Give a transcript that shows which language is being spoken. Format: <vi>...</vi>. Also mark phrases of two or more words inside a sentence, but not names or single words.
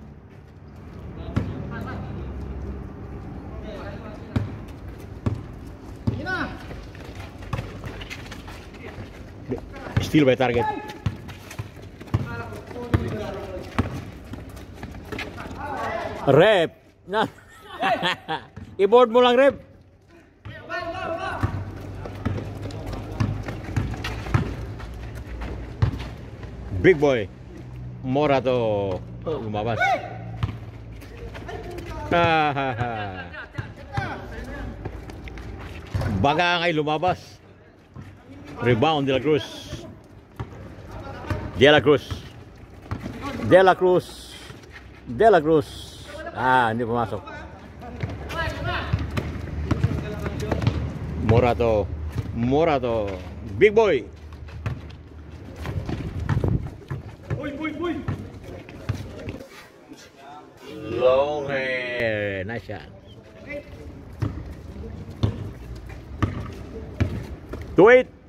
<en>Still by target. Rep. Nah.</en> <tl>I-board mo lang, Rep.</tl> <en>Big boy.</en> <tl>Morato. Oh, lumabas. Bagang ay lumabas. Rebound De La Cruz. De La Cruz. De La Cruz. De La Cruz. Ah, hindi pumasok. Morato. Morato.</tl> <en>Big boy. Long hair. Nice shot. 2-8.</en>